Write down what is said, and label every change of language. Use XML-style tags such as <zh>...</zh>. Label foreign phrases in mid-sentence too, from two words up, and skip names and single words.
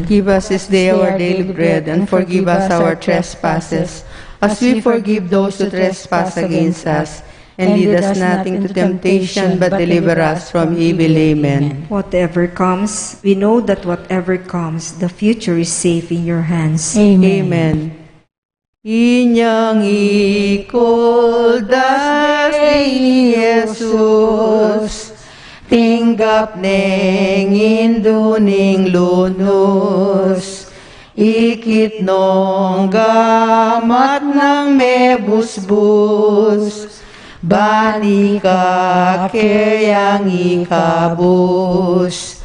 <en>Give us this day our daily bread, and forgive us our trespasses, as we forgive those who trespass against us. And lead us not into temptation, but deliver us from evil. Amen. Whatever comes, we know that whatever comes, the future is safe in your hands. Amen.</en> <pam>Inyang ikoldas ni Jesus, tinggap neng induning lunos, ikit nong gamat ng mebusbus, bani ka kayang ikabus.</pam>